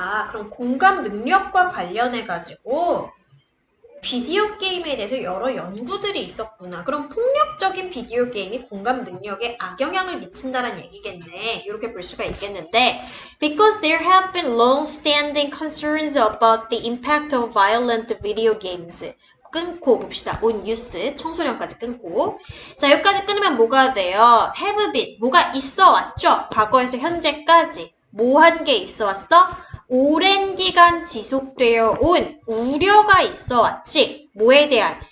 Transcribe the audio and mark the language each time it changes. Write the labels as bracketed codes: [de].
[ko] 그럼 공감 능력과 관련해가지고 비디오 게임에 대해서 여러 연구들이 있었구나. 그럼 폭력적인 비디오 게임이 공감 능력에 악영향을 미친다는 얘기겠네. 이렇게 볼 수가 있겠는데 [en] Because there have been long-standing concerns about the impact of violent video games. [ko] 끊고 봅시다. [en] on youth, [ko] 청소년까지 끊고. 자, 여기까지 끊으면 뭐가 돼요? [en] have been, [ko] 뭐가 있어 왔죠? 과거에서 현재까지. 뭐 한 게 있어 왔어? 오랜 기간 지속되어 온 우려가 있어 왔지. 뭐에 대한?